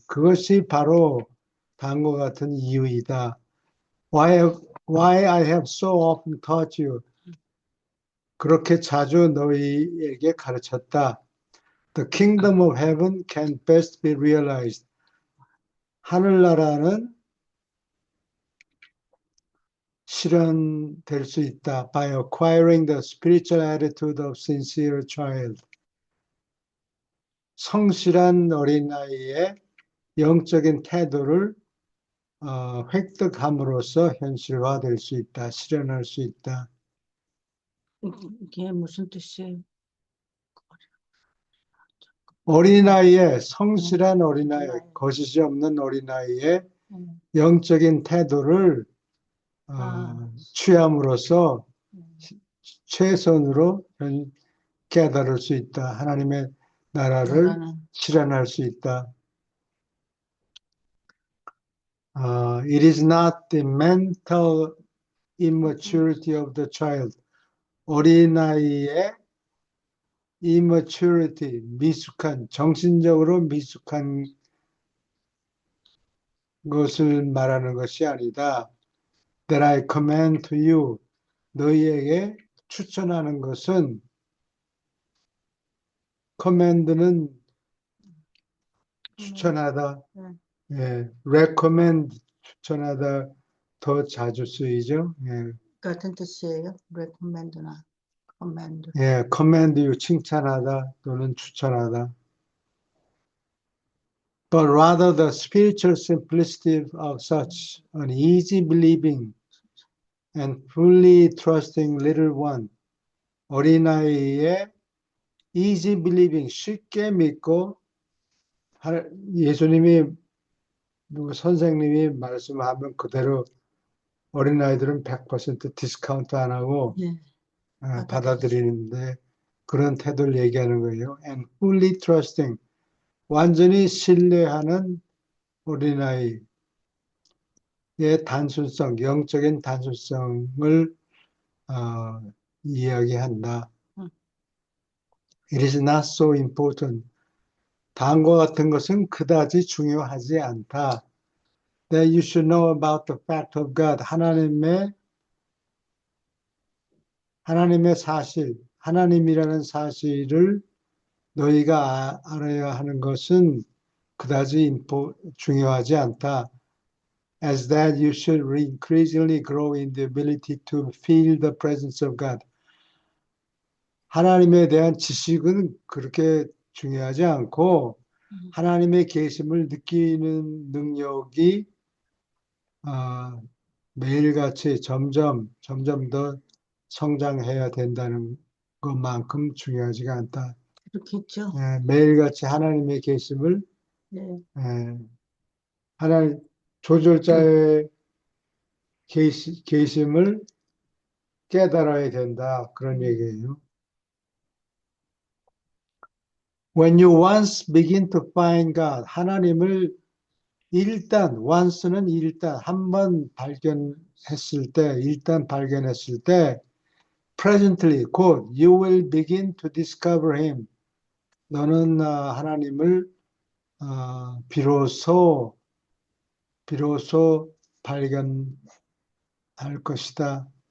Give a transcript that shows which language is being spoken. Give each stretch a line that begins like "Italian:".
Korean: 그것이 바로 다음과 같은 이유이다.
English: Why I have so often taught you.
Korean: 그렇게 자주 너희에게 가르쳤다.
English: The kingdom of heaven can best be realized.
Korean: 하늘나라는 실현될 수 있다.
English: By acquiring the spiritual attitude of sincere child.
Korean: 성실한 어린아이의 영적인 태도를 획득함으로써 현실화될 수 있다. 실현할 수 있다. 이게 무슨 뜻이에요? 어린아이의 성실한 어린아이, 어린아이. 거짓이 없는 어린아이의 음, 영적인 태도를 아, 취함으로써 음, 최선으로 깨달을 수 있다. 하나님의 나라를 나라는, 실현할 수 있다.
English: It is not the mental immaturity of the child.
Korean: 어린아이의 immaturity, 미숙한, 정신적으로 미숙한 것을 말하는 것이 아니다.
English: That I command to you,
Korean: 너희에게 추천하는 것은
English: command는 추천하다,
Korean: 네. 예, recommend 추천하다 더 자주 쓰이죠. 예, 같은 뜻이에요. recommend나 command. 예, command you 칭찬하다 또는 추천하다.
English: But rather the spiritual simplicity of such an easy believing and fully trusting little one.
Korean: 어린아이의 easy believing, 쉽게 믿고 예수님이 선생님이 말씀하면 그대로 어린아이들은 100% 디스카운트 안 하고 예, 받아들이는데 그런 태도를 얘기하는 거예요.
English: And fully trusting,
Korean: 완전히 신뢰하는 어린아이의 단순성, 영적인 단순성을 이야기한다. 음,
English: It is not so important.
Korean: 다음과 같은 것은 그다지 중요하지 않다.
English: That you should know about the fact of God.
Korean: 하나님의 사실, 하나님이라는 사실을 너희가 알아야 하는 것은 그다지 중요하지 않다.
English: As that you should increasingly grow in the ability to feel the presence of God.
Korean: 하나님에 대한 지식은 그렇게 중요하지 않고 하나님의 계심을 느끼는 능력이 매일같이 점점 더 성장해야 된다는 것만큼 중요하지가 않다. 그렇겠죠. 매일같이 하나님의 계심을 네. 하나님 조절자의 계심을 깨달아야 된다. 그런 얘기예요.
English: When you once begin to find God, 하나님을 once는
Korean: 일단 한 번 발견했을 때,
English: presently, 곧 you will begin to discover Him.
Korean: 너는 하나님을 비로소 발견할 것이다.